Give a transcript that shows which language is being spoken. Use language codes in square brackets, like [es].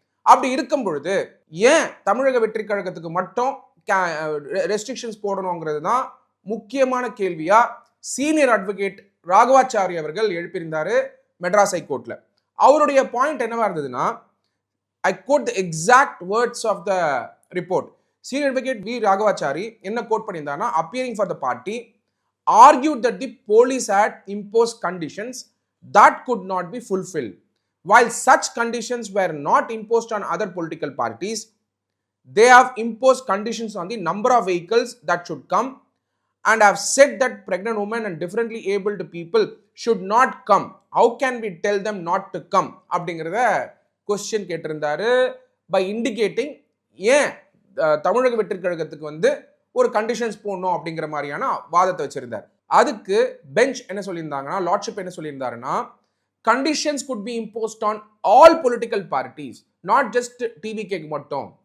[ta] அப்படி இருக்கும் பொழுது ஏன் தமிழக வெற்றி கழகத்துக்கு மட்டும் ரெஸ்ட்ரிக்ஷன்ஸ் போடணுங்கிறது தான் முக்கியமான கேள்வியா சீனியர் அட்வொகேட் ராகவாச்சாரி அவர்கள் எழுப்பியிருந்தாரு மெட்ராஸ் ஹைகோர்ட்ல. அவருடைய பாயிண்ட் என்னவா இருந்ததுன்னா, [en] I quote the exact words of the report. [ta] Senior advocate we Raghavachari என்ன code பண்ணியிருந்தாருன்னா, [en] Appearing for the party argued that the police had imposed conditions that could not be fulfilled. While such conditions were not imposed on other political parties, they have imposed conditions on the number of vehicles that should come and have said that pregnant women and differently abled people should not come. How can we tell them not to come? [ta] அப்படிங்கிறத question கேட்டிருந்தாரு. [en] by indicating [ta] ஏன் தமிழக வெற்றி கழகத்துக்கு வந்து ஒரு conditions போடணும் அப்படிங்கிற மாதிரியான வாதத்தை வச்சிருந்தார். அதுக்கு பெஞ்ச் என்ன சொல்லியிருந்தாங்கன்னா, லார்ட்ஷிப் என்ன சொல்லியிருந்தாருன்னா, [en] conditions could be imposed on all political parties, not just [ta] டிவிகேக்கு மட்டும்.